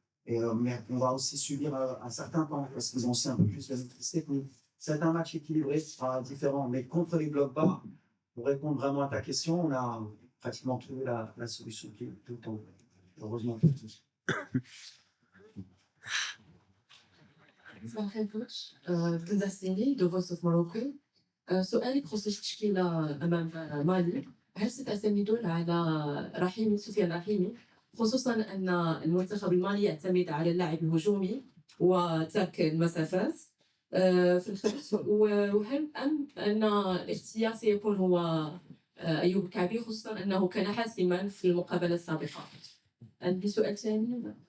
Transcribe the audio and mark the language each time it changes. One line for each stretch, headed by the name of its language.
French: Mais on va aussi subir un certain temps, parce qu'ils ont aussi un peu plus de maîtrise technique. C'est un match équilibré, ce sera différent, mais contre les blocs bas, pour répondre vraiment à ta question, on a pratiquement trouvé la solution qui est tout le temps. Heureusement.
English: Sorry, coach. Good afternoon, the voice of Morocco.
Arabic: سؤالي بخصوص التشكيلة أمام مالي، هل ستعتمدون على سفيان رحيمي خصوصًا أن المنتخب المالي يعتمد على اللاعب الهجومي وترك المسافات في الخلف، وهل أن الاختيار سيكون هو أيوب الكعبي خصوصًا أنه كان حاسمًا في المقابلة السابقة؟ عندي سؤال ثاني.